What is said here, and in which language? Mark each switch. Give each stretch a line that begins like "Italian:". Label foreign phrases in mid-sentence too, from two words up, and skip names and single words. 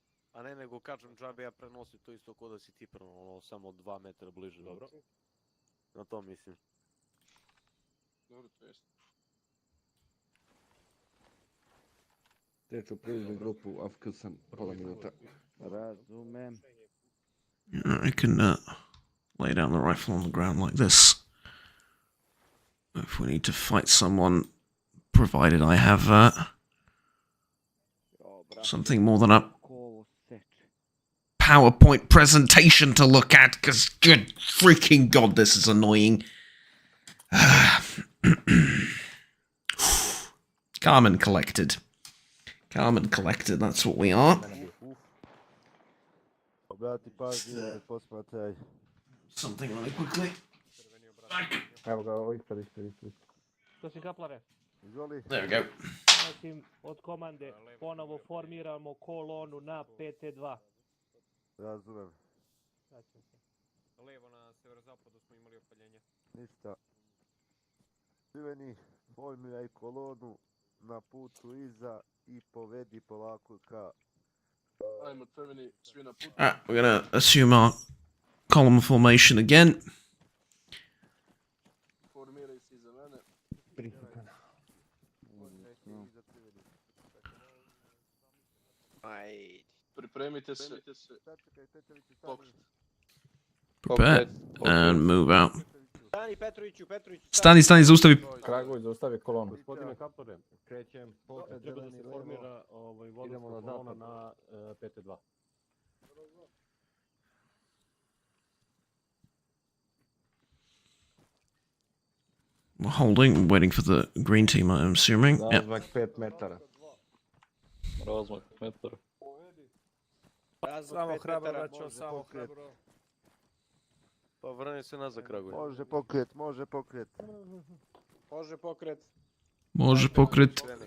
Serbian: A ne nego kažem džabe, ja prenosim to isto ko da si ti ono, samo 2 metra bliže. Dobro. Na to mislim. Dobro, to jest. Teču, preuzmi grupu, afkil sam pola minuta. Razumem.
English: I can lay down the rifle on the ground like this. If we need to fight someone, provided I have something more than a PowerPoint presentation to look at, because good freaking god, this is annoying. Calm and collected. Calm and collected, that's what we are. Something really quickly.
Serbian: Evo ga, ispred. To si kaplare.
English: There we go.
Serbian: Znači, od komande ponovo formiramo kolonu na PT2. Razumem. Levo na severozapadu smo imali opaljenje. Ništa. Crveni, formiraj kolonu na putu iza i povedi polako ka... Ajmo, crveni, svi na putu.
English: Alright, we're gonna assume our column formation again.
Serbian: Formiraj se iza mene. Pripremite se. Pokret.
English: Prepare and move out.
Serbian: Stani Petroviću, Stani, zaustavi. Kragović, zaustavi kolonu. Gospodine Kaplare, krećem. Treba da se formira vodosta kolona na PT2.
English: We're holding, waiting for the green team, I'm assuming. Yep.
Serbian: Razmak 5 metara. Razmak metara. Samo hrabro, braćo, samo hrabro. Pa vrani se nazad, Kragović. Može pokret. Može pokret. Može pokret.